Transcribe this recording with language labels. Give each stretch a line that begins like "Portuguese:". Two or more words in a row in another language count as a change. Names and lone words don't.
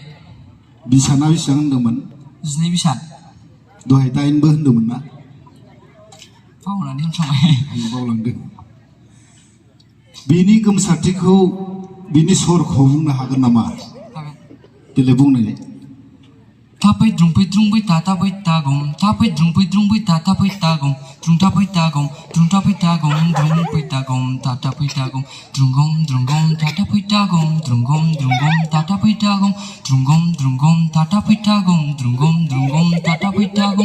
Bodo: बिसाना बेसेबां होनदोंमोन 12 बिसान दहाय 8 बो होनदोंमोन ना बावनानै होनफ्लांबाय बावलांदों बेनि गोमसारथिखौ बिनि सरखौ बुंनो हागोन नामा देलाय बुंनाय Tapai drumpai tatapai tagum tapai drumpai tatapai tagum drumtapai tagum drumtapai tagum drumpai tagum tatapai tagum drungom tatapai tagum drungom tatapai tagum drungom tatapai tagum drungom tatapai tagum